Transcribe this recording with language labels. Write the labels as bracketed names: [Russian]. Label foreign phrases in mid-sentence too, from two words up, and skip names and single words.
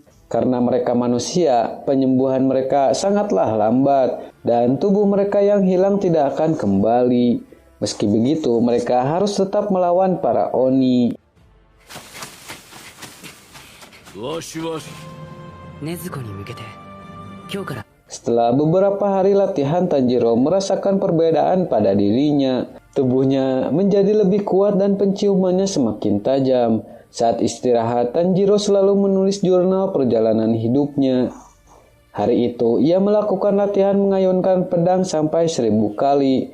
[Indonesian] Karena mereka manusia, penyembuhan mereka sangatlah lambat dan tubuh mereka yang hilang tidak akan kembali. Meski begitu, mereka harus tetap melawan para Oni. [Japanese] Nezuko に向けて、今日から. [Indonesian] Setelah beberapa hari latihan, Tanjiro merasakan perbedaan pada dirinya. Tubuhnya menjadi lebih kuat dan penciumannya semakin tajam. Saat istirahat, Tanjiro selalu menulis jurnal perjalanan hidupnya. Hari itu, ia melakukan latihan mengayunkan pedang sampai 1000 kali.